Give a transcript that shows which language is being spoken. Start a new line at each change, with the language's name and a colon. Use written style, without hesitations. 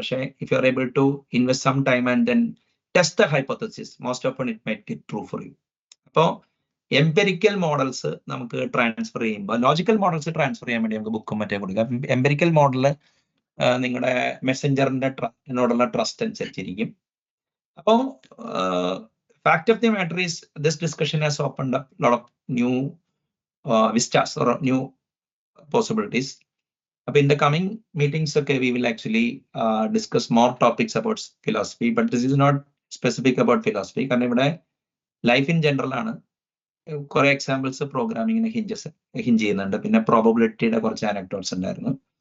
English: പക്ഷേ if you are able to invest some time and then test the hypothesis, most of it might be true for you.
Malayalam: അപ്പോൾ empirical models നമുക്ക് transfer ചെയ്യുമ്പോൾ logical models transfer ചെയ്യാൻ വേണ്ടി നമുക്ക് ബുക്കും മറ്റേ കൊടുക്കാം. എംപെരിക്കൽ മോഡല് നിങ്ങളുടെ മെസ്സഞ്ചറിനോടുള്ള ട്രസ്റ്റ് അനുസരിച്ചിരിക്കും.
English: അപ്പോൾ fact of the matter is this discussion has opened up a lot of new vistas or new possibilities. In the coming meetings, okay, we will actually discuss more topics about philosophy, but this is not specific about philosophy.
Malayalam: കാരണം ഇവിടെ life in general ആണ്. കുറെ examples പ്രോഗ്രാമിങ്ങിനെ hinge ചെയ്യുന്നുണ്ട്. പിന്നെ പ്രോബബിലിറ്റിയുടെ കുറച്ച് അനക്ടോട്സ് ഉണ്ടായിരുന്നു.